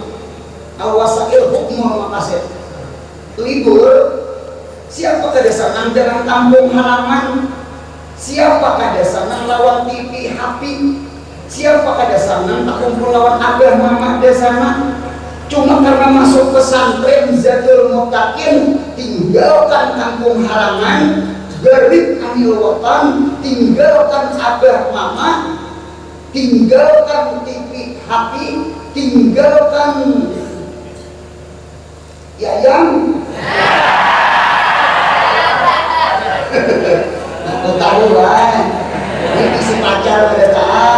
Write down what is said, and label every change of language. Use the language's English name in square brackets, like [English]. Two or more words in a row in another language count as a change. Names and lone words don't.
[Arabic] الوسائل حكم المقاصد. [Banjar] Libur, siapa kada sana jalan kampung halaman, siapa kada sana lawan TV HP, siapa kada sana tak kumpul lawan abah mama ada sana. Cuma karena masuk pesantren Zadul Muttaqin, tinggalkan kampung halaman, [Arabic] غريب عن الوطن, [Banjar] tinggalkan abah mama, tinggalkan TV HP, tinggalkan yayang. Aku tahu lah, ini si pacar berdaan.